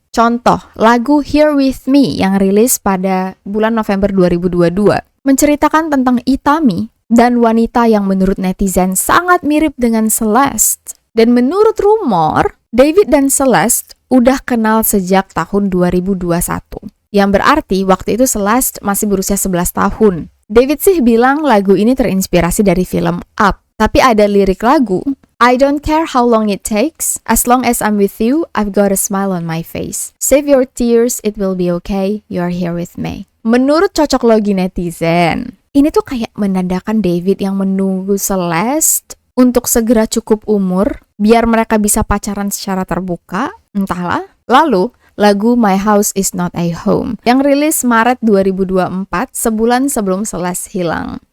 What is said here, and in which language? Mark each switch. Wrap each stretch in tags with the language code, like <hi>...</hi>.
<id>Contoh, lagu Here With Me yang rilis pada bulan November 2022 menceritakan tentang Itami dan wanita yang menurut netizen sangat mirip dengan Celeste. Dan menurut rumor, David dan Celeste udah kenal sejak tahun 2021. Yang berarti waktu itu Celeste masih berusia 11 tahun. David sih bilang lagu ini terinspirasi dari film Up. Tapi ada lirik lagu,</id> <en>I don't care how long it takes, as long as I'm with you, I've got a smile on my face. Save your tears, it will be okay, you're here with me.</en> <id>Menurut cocok logi netizen, ini tuh kayak menandakan David yang menunggu Celeste untuk segera cukup umur, biar mereka bisa pacaran secara terbuka, entahlah. Lalu, lagu My House Is Not a Home yang rilis Maret 2024, sebulan sebelum Celeste hilang.</id>